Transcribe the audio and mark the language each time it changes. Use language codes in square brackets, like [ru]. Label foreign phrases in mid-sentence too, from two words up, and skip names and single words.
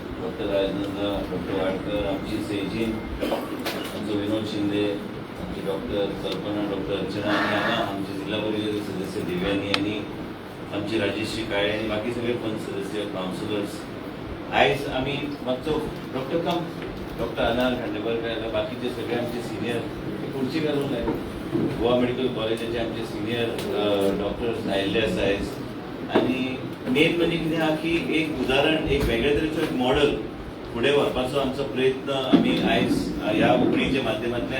[mr] डॉक्टर राजनंदा, डॉक्टर वाडकर, आमची सेजीन, आमचं विनोद शिंदे, आमचे डॉक्टर कल्पना, डॉक्टर अर्चना आणि आमचे जिल्हा परिषदेचे सदस्य दिव्यांनी आणि आमची राजेश्री काळे आणि बाकी सगळे पण सदस्य काउन्सिलर्स. [kok] आयज आम्ही मागचो डॉक्टर कम डॉक्टर अनाल खांडेबरकर बाकीचे सगळे आमचे सिनियर खुर्ची घालून आहे गोवा मेडिकल कॉलेजाचे आमचे सिनियर डॉक्टर्स आयिल्ले आसा आयज. आणि मेन म्हणजे कितें आहा की एक उदाहरण, एक वेगळ्या तरेचो एक मॉडल फुडें व्हरपाचो आमचो प्रयत्न आमी आयज ह्या उकळीच्या माध्यमांतल्यान.